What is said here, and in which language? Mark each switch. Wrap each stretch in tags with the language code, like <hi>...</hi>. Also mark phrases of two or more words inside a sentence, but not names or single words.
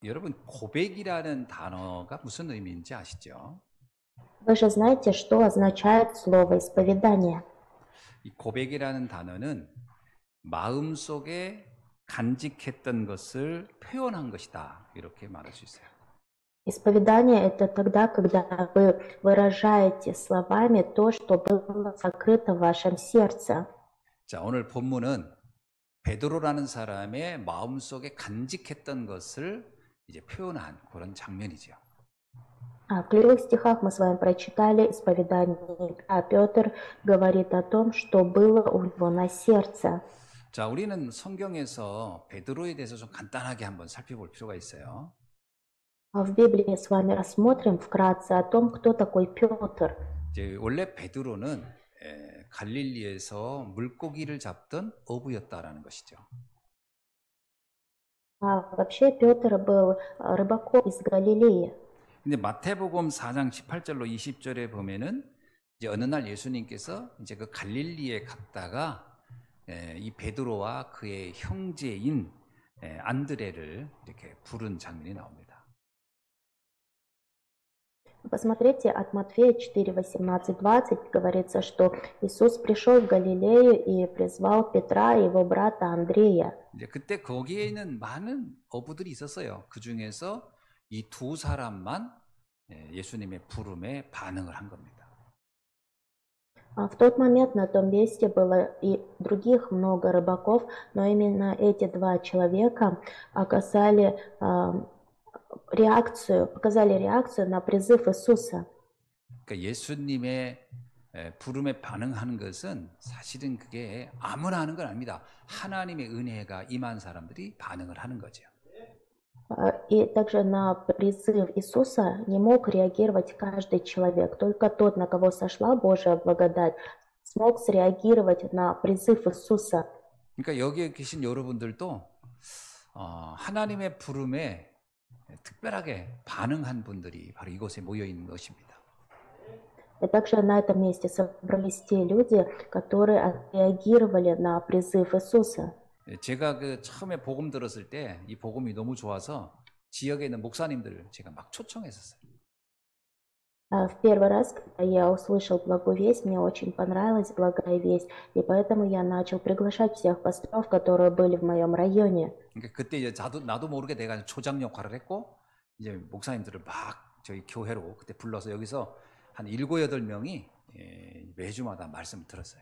<ko>여러분 고백이라는 단어가 무슨 의미인지 아시죠?</ko> <ru>Вы же знаете, что означает слово исповедание?</ru> <ko>이 고백이라는 단어는 마음속에 간직했던 것을 표현한 것이다. 이렇게 말할 수 있어요.</ko> <ru>Исповедание – это тогда, когда вы выражаете словами то, что было сокрыто в вашем сердце.</ru> <ko>자, 오늘 본문은 베드로라는 사람의 마음속에 간직했던 것을 이제 표현한 그런 장면이죠.</ko> <ru>В ключевых стихах мы с вами прочитали исповедание, а Петр говорит о том, что было у него на сердце.</ru> <ko>자, 우리는 성경에서 베드로에 대해서 좀 간단하게 한번 살펴볼 필요가 있어요.</ko> <ru>В Библии с вами рассмотрим вкратце о том, кто такой Петр.</ru> <ko>이제 원래 베드로는 갈릴리에서 물고기를 잡던 어부였다라는 것이죠.</ko> <ru>Вообще Петр был рыбаком из Галилеи.</ru> <ko>근데 마태복음 4장 18절로 20절에 보면은 이제 어느 날 예수님께서 이제 그 갈릴리에 갔다가 이 베드로와 그의 형제인 안드레를 이렇게 부른 장면이 나옵니다.</ko> <ru>Посмотрите, от Матфея 4, 18, 20 говорится, что Иисус пришел в Галилею и призвал Петра и его брата Андрея.</ru> <ko>이제 그때 거기에는 많은 어부들이 있었어요. 그 중에서 이 두 사람만 예수님의 부름에 반응을 한 겁니다.</ko> <ru>В тот момент на том месте было и других много рыбаков, но именно эти два человека показали реакцию на призыв Иисуса.</ru> <ko>그러니까 예수님의 부름에 반응하는 것은 사실은 그게 아무나 하는 건 아닙니다. 하나님의 은혜가 임한 사람들이 반응을 하는 거죠.</ko> <ru>И также на призыв Иисуса не мог реагировать каждый человек. Только тот, на кого сошла Божья благодать, смог среагировать на призыв Иисуса.</ru> <ko>그러니까 여기에 계신 여러분들도 하나님의 부름에 특별하게 반응한 분들이 바로 이곳에 모여 있는 것입니다.</ko> <ru>И также на этом месте собрались те люди, которые отреагировали на призыв Иисуса.</ru> <ko>제가 그 처음에 복음 들었을 때 이 복음이 너무 좋아서 지역에 있는 목사님들을 제가 막 초청했었어요.</ko> <ru>В первый раз, когда я услышал благую весть, мне очень понравилась благая весть, и поэтому я начал приглашать всех пасторов, которые были в моем районе.</ru> <ko>그러니까 그때 이제 나도 모르게 내가 초장 역할을 했고 이제 목사님들을 막 저희 교회로 그때 불러서 여기서 한 7, 8명이 매주마다 말씀을 들었어요.</ko>